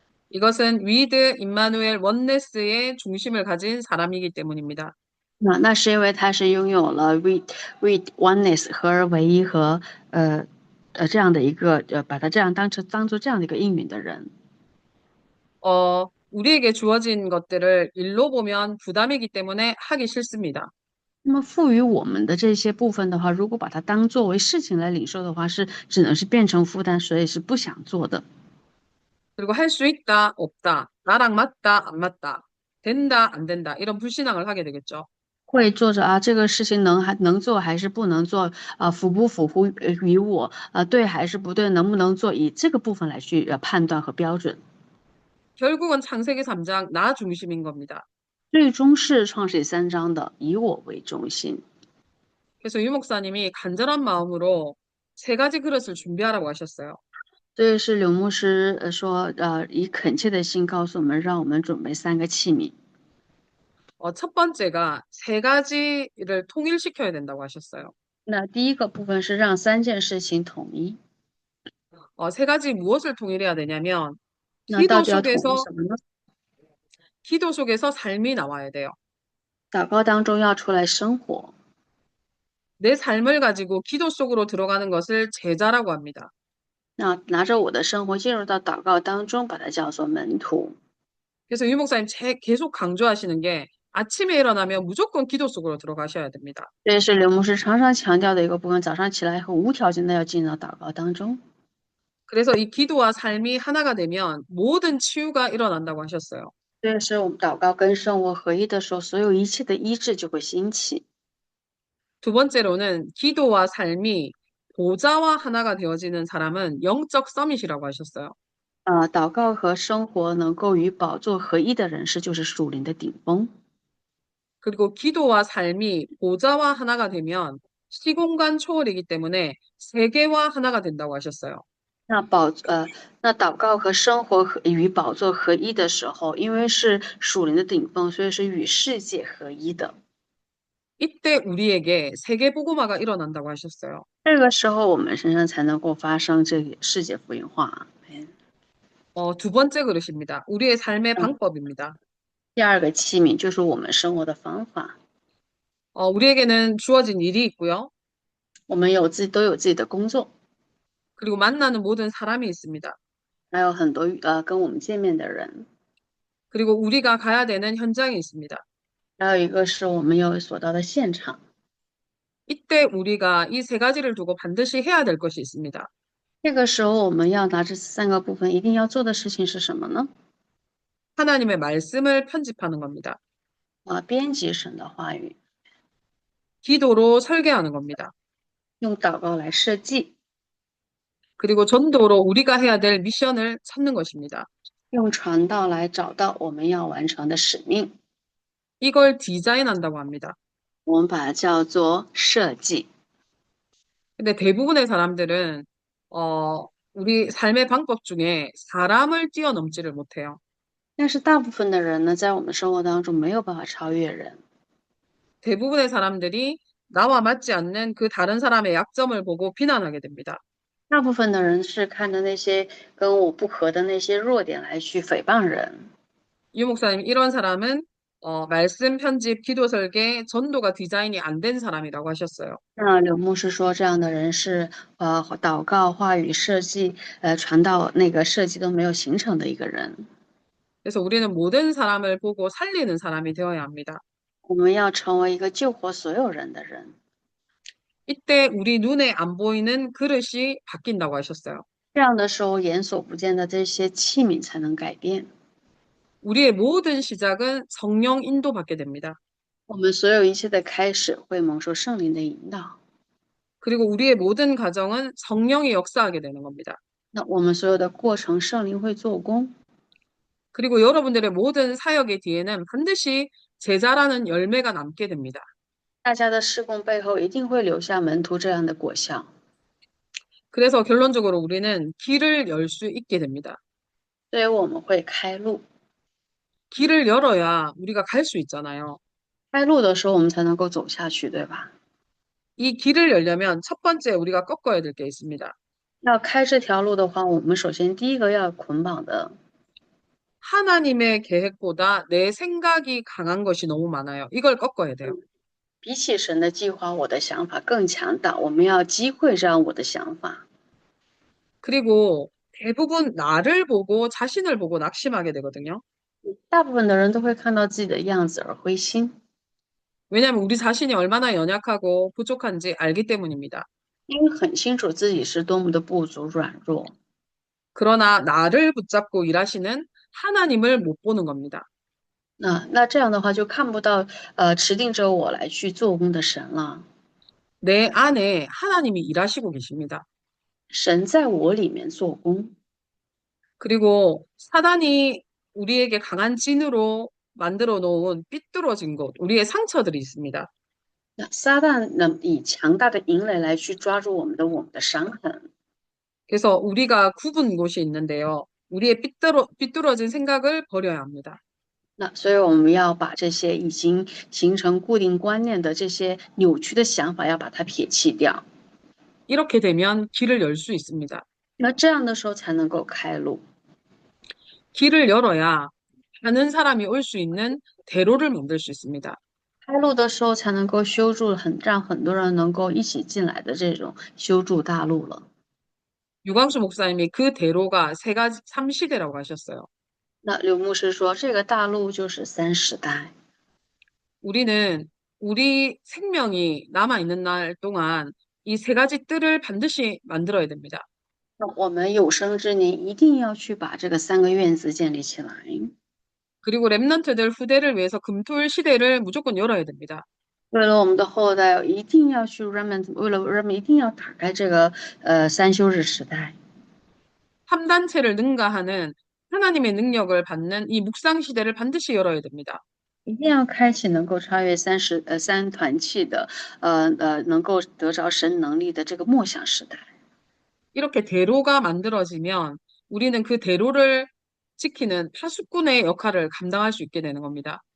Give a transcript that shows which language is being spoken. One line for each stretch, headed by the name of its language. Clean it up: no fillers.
Korean: 이것은 위드 임마누엘 원네스의 중심을 가진 사람이기 때문입니다.
Chinese: 那是因为他是拥有了
English: with oneness
Chinese: 合而为一和这样的一个把他这样当做这样的一个应允的人。
Korean: 우리에게 주어진 것들을 일로 보면 부담이기 때문에 하기 싫습니다.
Chinese: 那么赋予我们的这些部分的话，如果把它当作为事情来领受的话，只能是变成负担，所以是不想做的。
Korean: 그리고 할 수 있다, 없다, 나랑 맞다, 안 맞다, 된다, 안 된다, 이런 불신앙을 하게 되겠죠.
Chinese: 会做着啊，这个事情能做还是不能做啊？符不符合于我？对还是不对？能不能做？以这个部分来去判断和标准。
Korean: 결국은 창세기 3장 나 중심인 겁니다.
Chinese: 最终是创世3章的以我为中心。
Korean: 그래서 유 목사님이 간절한 마음으로 세 가지 그릇을 준비하라고 하셨어요.
Chinese: 所以是刘牧师说以恳切的心告诉我们，让我们准备3个器皿。
Korean: 첫 번째가 세 가지를 통일시켜야 된다고 하셨어요.
Chinese: 那第一个部分是让3件事情统一。
Korean: 세 가지 무엇을 통일해야 되냐면
Chinese: 那到底要统一什么呢？
Korean: 기도 속에서 삶이 나와야 돼요.
Chinese: 祷告当中要出来生活。
Korean: 내 삶을 가지고 기도 속으로 들어가는 것을 제자라고 합니다.
Chinese: 那拿着我的生活进入到祷告当中，把它叫做门徒。
Korean: 그래서 유 목사님 계속 강조하시는 게 아침에 일어나면 무조건 기도 속으로 들어가셔야 됩니다.
Chinese: 这是刘牧师常常强调的一个部分，早上起来以后无条件的要进入到祷告当中。
Korean: 그래서 이 기도와 삶이 하나가 되면 모든 치유가 일어난다고 하셨어요.
Chinese: 这是我们祷告跟生活合一的时候，所有一切的医治就会兴起。
Korean: 두 번째로는 기도와 삶이 보좌와 하나가 되어지는 사람은 영적 서밋이라고 하셨어요.
Chinese: 祷告和生活能够与宝座合一的人士，就是属灵的顶峰。
Korean: 그리고 기도와 삶이 보좌와 하나가 되면 시공간 초월이기 때문에 세계와 하나가 된다고 하셨어요.
Chinese: 那祷告和生活与宝座合一的时候，因为是属灵的顶峰，所以是与世界合一的。
Korean: 이때 우리에게 세계복음화가 일어난다고 하셨어요.
Chinese: 这个时候我们身上才能够发生这个世界福音化。
Korean: 두 번째 그릇입니다. 우리의 삶의 방법입니다.
Chinese: 第二个器皿就是我们生活的方法，
Korean: 우리에게는 주어진 일이 있고요.
Chinese: 我们都有自己的工作，
Korean: 그리고 만나는 모든 사람이 있습니다.
Chinese: 还有很多跟我们见面的人，
Korean: 그리고 우리가 가야 되는 현장이 있습니다.
Chinese: 还有一个是我们要所到的现场。
Korean: 이때 우리가 이 세 가지를 두고 반드시 해야 될 것이 있습니다.
Chinese: 这个时候我们要拿这三个部分一定要做的事情是什么呢？
Korean: 하나님의 말씀을 편집하는 겁니다.
Chinese: 编辑神的话语，
Korean: 기도로 설계하는 겁니다.
Chinese: 用祷告来设计，
Korean: 그리고 전도로 우리가 해야 될 미션을 찾는 것입니다.
Chinese: 用传道来找到我们要完成的使命。
Korean: 이걸 디자인한다고 합니다.
Chinese: 我们把它叫做设计。
Korean: 근데 대부분의 사람들은 우리 삶의 방법 중에 사람을 뛰어넘지를 못해요.
Chinese: 但是大部分的人呢，在我们生活当中没有办法超越人。
Korean: 대부분의 사람들이 나와 맞지 않는 그 다른 사람의 약점을 보고 비난하게 됩니다.
Chinese: 大部分的人是看着那些跟我不合的那些弱点来去诽谤人。
Korean: 유 목사님, 이런 사람은 말씀 편집, 기도 설계, 전도가 디자인이 안 된 사람이라고 하셨어요.
Chinese: 刘牧师说，这样的人是祷告、话语设计、传道那个设计都没有形成的一个人。
Korean: 그래서 우리는 모든 사람을 보고 살리는 사람이 되어야 합니다.
Chinese: 我们要成为一个救活所有人的人。
Korean: 이때 우리 눈에 안 보이는 그릇이 바뀐다고 하셨어요.
Chinese: 这样的时候，眼所不见的这些器皿才能改变。
Korean: 우리의 모든 시작은 성령 인도받게 됩니다.
Chinese: 我们所有一切的开始会蒙受圣灵的引导。
Korean: 그리고 우리의 모든 가정은 성령이 역사하게 되는 겁니다.
Chinese: 那我们所有的过程，圣灵会做工。
Korean: 그리고 여러분들의 모든 사역의 뒤에는 반드시 제자라는 열매가 남게 됩니다.
Chinese: 大家的事工背后一定会留下门徒这样的果效。
Korean: 그래서 결론적으로 우리는 길을 열 수 있게 됩니다.
Chinese: 所以我们会开路。
Korean: 길을 열어야 우리가 갈 수 있잖아요.
Chinese: 开路的时候，我们才能够走下去，对吧？
Korean: 이 길을 열려면 첫 번째 우리가 꺾어야 될 게 있습니다.
Chinese: 要开这条路的话，我们首先第一个要捆绑的，
Korean: 하나님의 계획보다 내 생각이 강한 것이 너무 많아요. 이걸 꺾어야 돼요.
Chinese: 比起神的计划，我的想法更强大。我们要击溃这样我的想法。
Korean: 그리고 대부분 나를 보고 자신을 보고 낙심하게 되거든요.
Chinese: 大部分的人都会看到自己的样子而灰心，
Korean: 왜냐하면 우리 자신이 얼마나 연약하고 부족한지 알기 때문입니다.
Chinese: 因为很清楚自己是多么的不足软弱。
Korean: 그러나 나를 붙잡고 일하시는 하나님을 못 보는 겁니다.
Chinese: 那这样的话就看不到指定着我来去做工的神了。
Korean: 내 안에 하나님이 일하시고 계십니다.
Chinese: 神在我里面做工，
Korean: 그리고 사단이 우리에게 강한 진으로 만들어 놓은 삐뚤어진 곳, 우리의 상처들이 있습니다.
Chinese: 那撒旦呢以强大的营垒来去抓住我们的伤痕。
Korean: 그래서 우리가 굽은 곳이 있는데요. 우리의 삐뚤어진 생각을 버려야 합니다.
Chinese: 那所以我们要把这些已经形成固定观念的这些扭曲的想法，要把它撇弃掉。
Korean: 이렇게 되면 길을 열 수 있습니다.
Chinese: 那这样的时候才能够开路。
Korean: 길을 열어야 많은 사람이 올 수 있는 대로를 만들 수 있습니다.
Chinese: 开路的时候才能够修筑让很多人能够一起进来的这种修筑大路了。
Korean: 유광수 목사님이 그 대로가 세 가지 3시대라고 하셨어요.
Chinese: 那刘牧师说，这个大路就是三时代。
Korean: 우리는 우리 생명이 남아있는 날 동안 이 세 가지 뜰을 반드시 만들어야 됩니다.
Chinese: 那我们有生之年一定要去把这个三个院子建立起来。
Korean: 그리고 랩넌트들 후대를 위해서 금토일 시대를 무조건 열어야 됩니다.
Chinese: 为了我们的后代，一定要去 remnant， 为了人们一定要打开这个三休日时代。
Korean: 3단체를 능가하는 하나님의 능력을 받는 이 묵상 시대를 반드시 열어야 됩니다.
Chinese: 一定要开启能够超越三团契的，能够得着神能力的这个默想时代。
Korean: 이렇게 대로가 만들어지면 우리는 그 대로를 지키는 파수꾼의 역할을 감당할 수 있게 되는 겁니다.